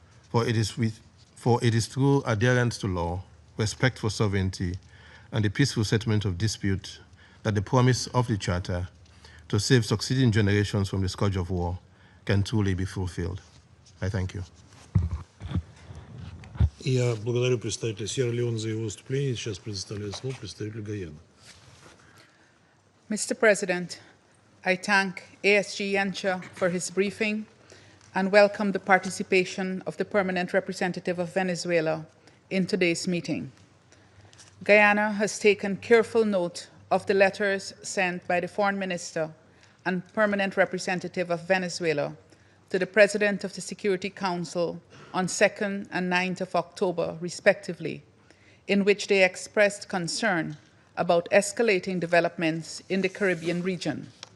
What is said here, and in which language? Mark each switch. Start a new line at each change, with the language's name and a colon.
English: For it is through adherence to law, respect for sovereignty, and the peaceful settlement of dispute that the promise of the Charter to save succeeding generations from the scourge of war can truly be fulfilled. I thank you.
Russian: Я благодарю представителя Сьерра-Леоне за его выступление. Сейчас предоставляю слово представителю Гаяны.
English: Mr. President, I thank ASG Yencha for his briefing and welcome the participation of the Permanent Representative of Venezuela in today's meeting. Guyana has taken careful note of the letters sent by the Foreign Minister and Permanent Representative of Venezuela to the President of the Security Council on 2nd and 9th of October, respectively, in which they expressed concern about escalating developments in the Caribbean region.